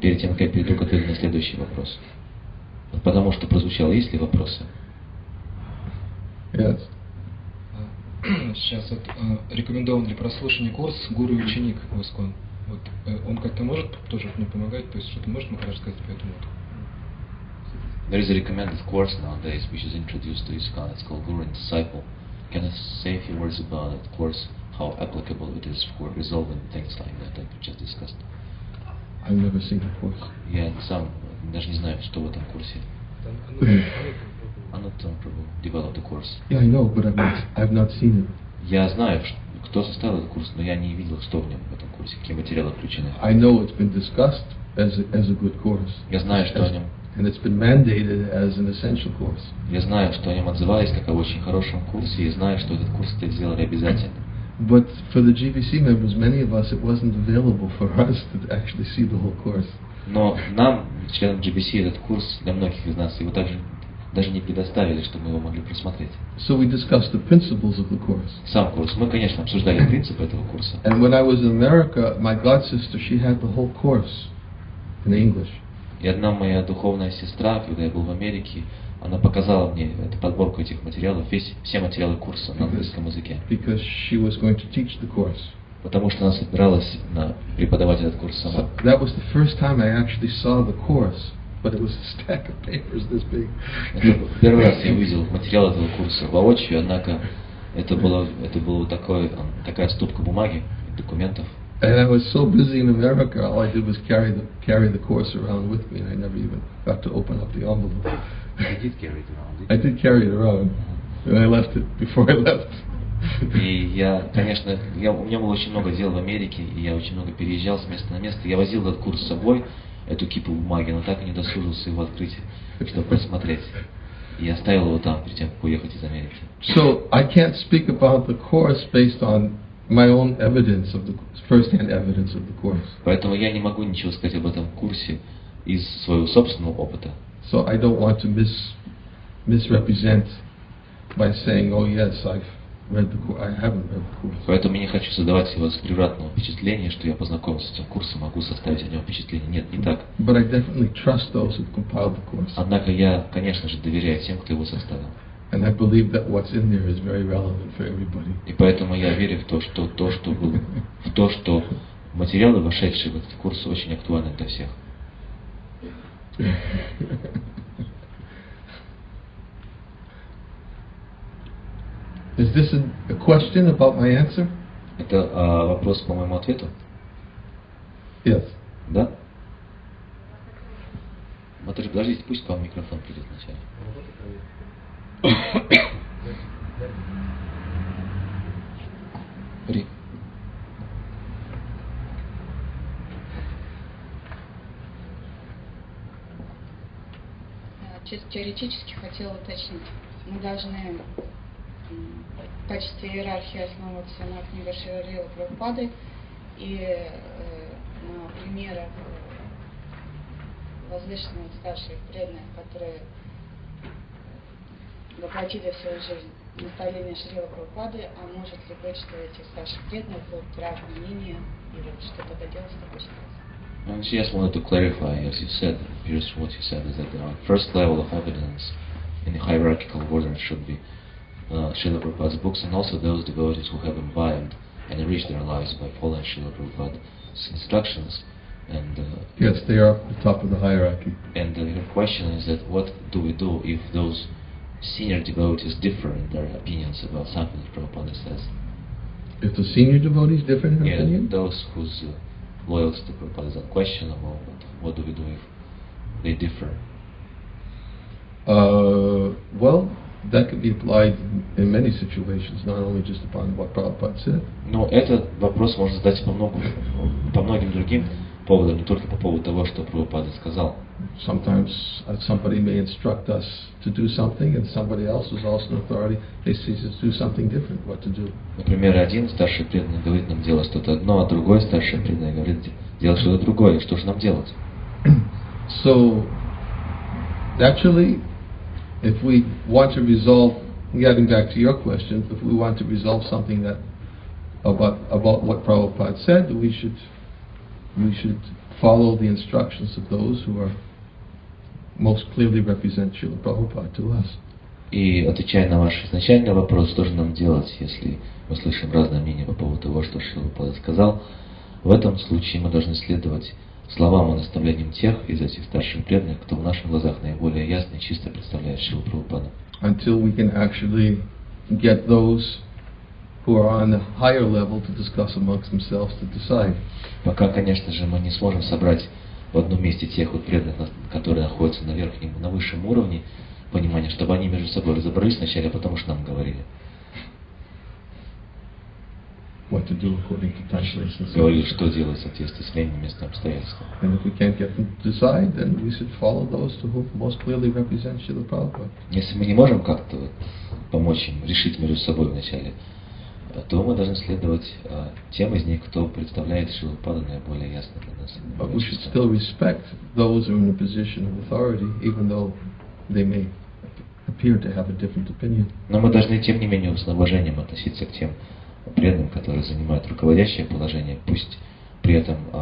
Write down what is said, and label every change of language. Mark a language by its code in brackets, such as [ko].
[ru] Перед тем, как я перейду к ответу на следующий вопрос. Потому что прозвучало, есть ли вопросы? [en] Yes. [ru] Сейчас вот рекомендован для прослушивания курс «Гуру и ученик» в ИСККОН. Вот, он как-то может тоже мне помогать, то есть что-то может мне рассказать по этому? [en] There is a recommended course nowadays which is introduced to ISKCON. It's called Guru and Disciple. Can you say a few words about that course, how applicable it is for resolving things like that we just discussed? I've never seen the course. [ru] Я сам даже не знаю, что в этом курсе. [en] Anuttam Prabhu developed the course. Yeah, I know, but I've not seen it. [ru] Я знаю, кто составил этот курс, но я не видел, что в нем в этом курсе, какие материалы включены. [en] I know it's been discussed as a good course. [ru] Я знаю, что о нем. [en] And it's been mandated as an essential course. [ru] Я знаю, что о нем отзывались как о очень хорошем курсе, и знаю, что этот курс сделали обязательно. [en] But for the GBC members, many of us, it wasn't available for us to actually see the whole course. [ru] Но нам, членам GBC, этот курс для многих из нас его также даже не предоставили, чтобы мы его могли просмотреть. [en] So we discussed the principles of the course. [ru] Сам курс. Мы, конечно, обсуждали принципы этого курса. [en] And when I was in America, my god sister, she had the whole course in English. [ru] И одна моя духовная сестра, когда я был в Америке, она показала мне эту подборку этих материалов, все материалы курса на английском языке. [en] Because she was going to teach the course. [ru] Потому что она собиралась преподавать этот курс сама. [en] So that was the first time I actually saw the course, but it was a stack of papers this big. [ru] Первый раз я увидел материал этого курса воочию, однако это была такая стопка бумаги, документов. [en] And I was so busy in America, all I did was carry the course around with me, and I never even got to open up the envelope. You did carry it around? I did carry it around, and I left it before I left. [ru] И я, конечно, у меня было очень много дел в Америке, и я очень много переезжал с места на место. Я возил этот курс с собой, эту кипу бумаги, но так и не досужился его открыть, чтобы просмотреть. И я оставил его там, перед тем, как уехать из Америки. [en] So I can't speak about the course based on my own evidence of the first-hand evidence of the course. [ru] Поэтому я не могу ничего сказать об этом курсе из своего собственного опыта. [en] So I don't want to misrepresent by saying, oh yes, I've read the course. I haven't read the course. [ru] Поэтому я не хочу создавать себе превратного впечатления, что я познакомился с этим курсом, могу составить о нем впечатление. Нет, не так. [en] But I definitely trust those who compiled the course. [ru] Однако я, конечно же, доверяю тем, кто его составил. [en] And I believe that what's in there is very relevant for everybody. [ru] И поэтому я верю в то, что материалы, вошедшие в этот курс, очень актуальны для всех. [en] Is this a question about my answer? [ru] Это вопрос по моему ответу? [en] Yes. [ru] Да? Подождите, пусть к вам микрофон придет вначале. Чисто теоретически хотела уточнить. Мы должны в качестве иерархии основываться на книгах Шрилы Прабхупады и на примерах возвышенных старших преданных, которые воплотили свою жизнь в наставление Шрилы Прабхупады, а может ли быть, что этих старших преданных будут разные мнения или что тогда делать с такой ситуацией? [en] And she just wanted to clarify, as you said, here's what you said, is that the first level of evidence in the hierarchical order should be Srila Prabhupada's books, and also those devotees who have imbibed and enriched their lives by following Srila Prabhupada's instructions. And yes, they are at the top of the hierarchy. And her question is that what do we do if those senior devotees differ in their opinions about something that Prabhupada says? If the senior devotees differ in their opinion? Those whose loyalty to Prabhupada is unquestionable, what do we do if they differ? Well, that could be applied in many situations, not only just upon what Prabhupada said. [ru] Но этот вопрос можно задать по многим другим поводам, не только по поводу того, что Прабхупада сказал. [en] Sometimes somebody may instruct us to do something, and somebody else who's also an authority, they say to do something different, what to do. [ru] Например, один старший преданный говорит нам делать что-то одно, а другой старший преданный говорит делать что-то другое. Что же нам делать? [en] So, actually, if we want to resolve, getting back to your question, if we want to resolve something that about what Prabhupada said, we should follow the instructions of those who are most clearly represent Srila Prabhupada to us. [ru] И отвечая на ваш изначальный вопрос, что же нам делать, если мы слышим разные мнения по поводу того, что Шрила Прабхупада сказал, в этом случае мы должны следовать словам и наставлениям тех из этих старших преданных, кто в наших глазах наиболее ясно и чисто представляет Шрилу Прабхупаду. [en] Until we can actually get those who are on the higher level to discuss amongst themselves to decide. [ru] Пока, конечно же, мы не сможем собрать в одном месте тех вот преданных, которые находятся на верхнем, на высшем уровне понимания, чтобы они между собой разобрались вначале, а потом уж нам говорили. [en] What to do according to time, place, and [ru] Говорили, что делать в соответствии с временем, местным обстоятельствам. [en] And if we can't get them to decide, then we should follow those who most clearly represent Srila Prabhupada. [ru] Если мы не можем как-то помочь им решить между собой вначале, то мы должны следовать тем из них, кто представляет Шрилу Прабхупаду наиболее ясно для нас. [en] But we should still respect those who are in a position of authority, even though they may appear to have a different opinion. [ru] Но мы должны, тем не менее, с уважением относиться к тем преданным, которые занимают руководящее положение, пусть при этом,